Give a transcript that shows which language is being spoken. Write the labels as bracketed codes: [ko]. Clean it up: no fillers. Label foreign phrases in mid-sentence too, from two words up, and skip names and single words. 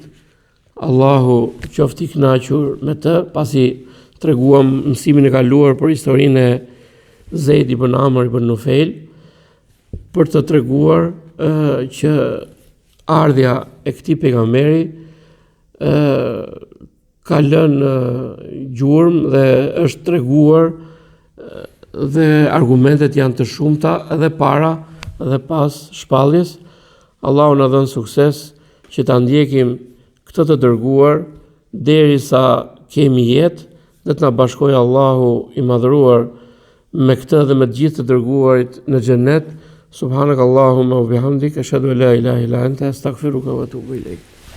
[sq] Allahu qoftë i kënaqur me të, pasi treguam mësimin e kaluar për historinë e Zeid ibn Amr ibn Nufail, për të treguar që ardhja e këtij pejgamberi ka lënë gjurmë dhe është treguar dhe argumentet janë të shumta edhe para dhe pas shpalljes. Allahu na dhënë sukses që ta ndjekim këtë të dërguar derisa kemi jetë, dhe të na bashkojë Allahu i madhëruar me këtë dhe me të gjithë të dërguarit në xhenet. [ar] سبحانك اللهم وبحمدك أشهد أن لا إله إلا أنت أستغفرك وأتوب إليك.